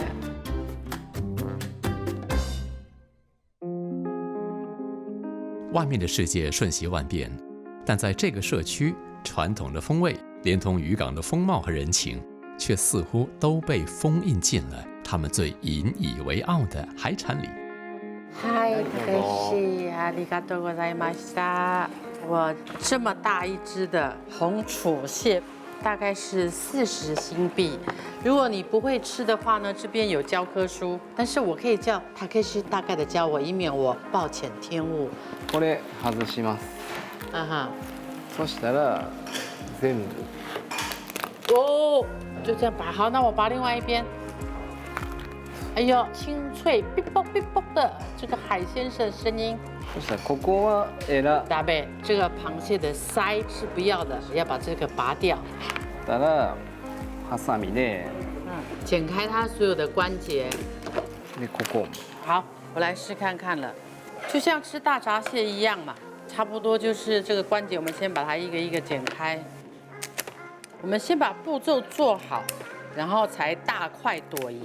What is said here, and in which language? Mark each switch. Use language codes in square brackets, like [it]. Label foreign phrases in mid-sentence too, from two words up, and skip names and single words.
[zh] 外面的世界瞬息万变，但在这个社区，传统的风味连同渔港的风貌和人情，却似乎都被封印进了他们最引以为傲的海产里。嗨，大西， [ja] ありがとうございました。 [zh] 我这么大一只的红楚蟹，大概是40新币。如果你不会吃的话呢，这边有教科书，但是我可以叫塔克西大概的教我，以免我暴殄天物。 [ja] これ外します。 [zh] 啊哈， [ja] そしたら全部。 [zh] 哦，就这样拔。好，那我拔另外一边。哎呦，清脆，哔啵哔啵的这个海鲜的声音。 [ja] そしたらここは [zh] 大贝，这个螃蟹的鳃是不要的，要把这个拔掉。 [ja] たらハサミで、 [zh] 剪开它所有的关节。 [ja] でここ。 [zh] 好，我来试看看了，就像吃大闸蟹一样嘛，差不多就是这个关节，我们先把它一个一个剪开。我们先把步骤做好，然后才大块朵颐。